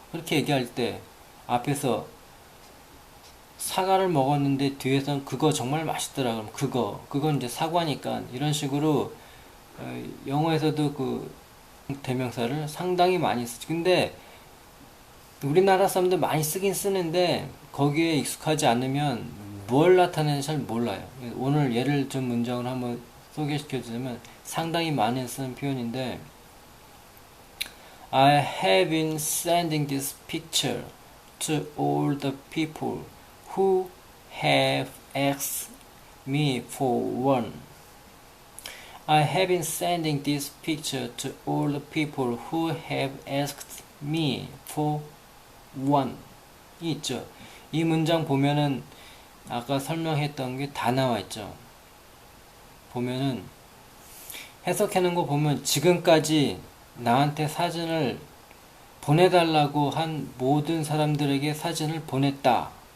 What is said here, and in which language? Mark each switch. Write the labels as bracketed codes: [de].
[ko] 그렇게 얘기할 때 앞에서 사과를 먹었는데 뒤에서는 그거 정말 맛있더라. 그럼 그건 이제 사과니까, 이런 식으로 영어에서도 그 대명사를 상당히 많이 쓰죠. 근데 우리나라 사람들 많이 쓰긴 쓰는데 거기에 익숙하지 않으면 뭘 나타내는지 잘 몰라요. 오늘 예를 든 문장을 한번 소개시켜 주자면 상당히 많이 쓰는 표현인데, [en] I have been sending this picture to all the people who have asked me for one. I have been sending this picture to all the people who have asked me for one. [ko] 이 있죠. 이 문장 보면은 아까 설명했던 게 다 나와 있죠. 보면은 해석하는 거 보면 지금까지 나한테 사진을 보내달라고 한 모든 사람들에게 사진을 보냈다.